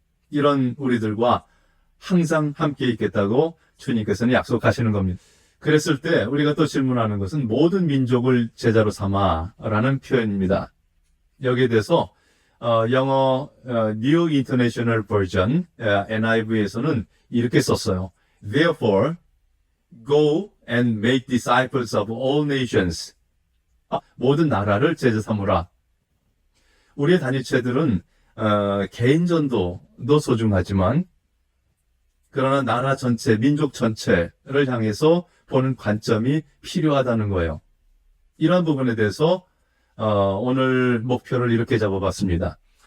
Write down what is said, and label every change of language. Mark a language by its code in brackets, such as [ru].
[ko] 이런 우리들과 항상 함께 있겠다고 주님께서는 약속하시는 겁니다. 그랬을 때 우리가 또 질문하는 것은 모든 민족을 제자로 삼아라는 표현입니다. 여기에 대해서 영어 New International Version NIV에서는 이렇게 썼어요. [en] Therefore, go and make disciples of all nations. [ko] 모든 나라를 제자 삼으라. 우리의 단위체들은 개인 전도도 소중하지만 그러나 나라 전체, 민족 전체를 향해서 보는 관점이 필요하다는 거예요. 이런 부분에 대해서 오늘 목표를 이렇게 잡아봤습니다.